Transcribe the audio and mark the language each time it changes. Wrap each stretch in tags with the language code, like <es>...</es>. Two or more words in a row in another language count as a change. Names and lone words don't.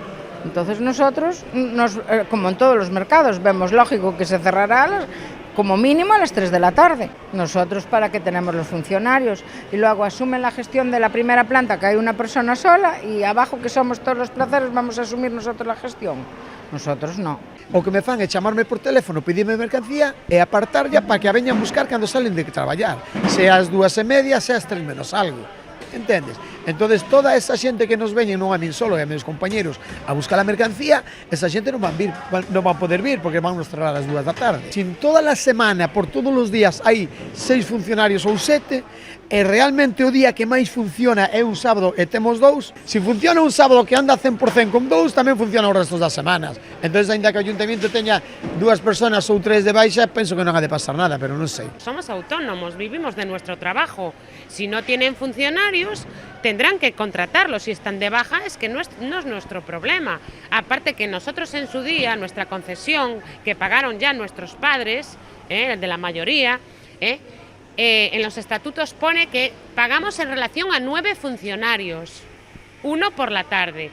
<es>Entonces nosotros, como en todos los mercados, vemos lógico que se cerrará como mínimo a las 3 de la tarde. Nosotros, ¿para qué tenemos los funcionarios? Y luego asumen la gestión de la primera planta, que hay una persona sola, y abajo, que somos todos los placeres, vamos a asumir nosotros la gestión. Nosotros no.</es> <gl>O que me fan é chamarme por teléfono, pedirme mercancía e apartarlla para que a veñan buscar cando salen de traballar, sea as 2:30, sea as 3 menos algo. Entendes? Entonces toda esa xente que nos veñen, non a min solo e a meus compañeros, a buscar a mercancía, esa xente non van poder vir porque van nos cerrar as 2 da tarde. Se toda a semana, por todos os días, hai 6 funcionarios ou 7, e realmente o día que máis funciona é un sábado e temos 2, se funciona un sábado que anda 100% con 2, tamén funciona os restos das semanas. Entonces, ainda que o Ayuntamiento teña 2 personas ou 3 de baixa, penso que non ha de pasar nada, pero non sei.</gl> <es>Somos autónomos, vivimos de nuestro trabajo. Si no tienen funcionarios, tendrán que contratarlos. Si están de baja, es que no es nuestro problema. Aparte que nosotros en su día, nuestra concesión, que pagaron ya nuestros padres, de la mayoría, en los estatutos pone que pagamos en relación a 9 funcionarios, 1 por la tarde.</es>